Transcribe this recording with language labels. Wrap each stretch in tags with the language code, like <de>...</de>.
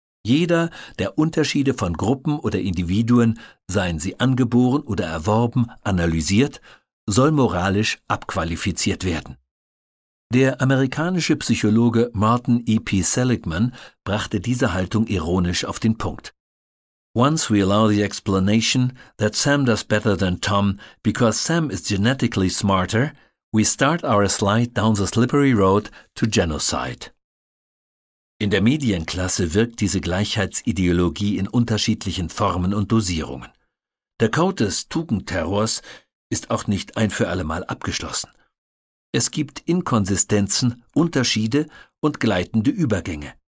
<de>Jeder, der Unterschiede von Gruppen oder Individuen, seien sie angeboren oder erworben, analysiert, soll moralisch abqualifiziert werden. Der amerikanische Psychologe Martin E.P. Seligman brachte diese Haltung ironisch auf den Punkt.</de> <en>Once we allow the explanation that Sam does better than Tom because Sam is genetically smarter, we start our slide down the slippery road to genocide.</en> <de>In der Medienklasse wirkt diese Gleichheitsideologie in unterschiedlichen Formen und Dosierungen. Der Code des Tugendterrors ist auch nicht ein für allemal abgeschlossen. Es gibt Inkonsistenzen, Unterschiede und gleitende Übergänge.</de>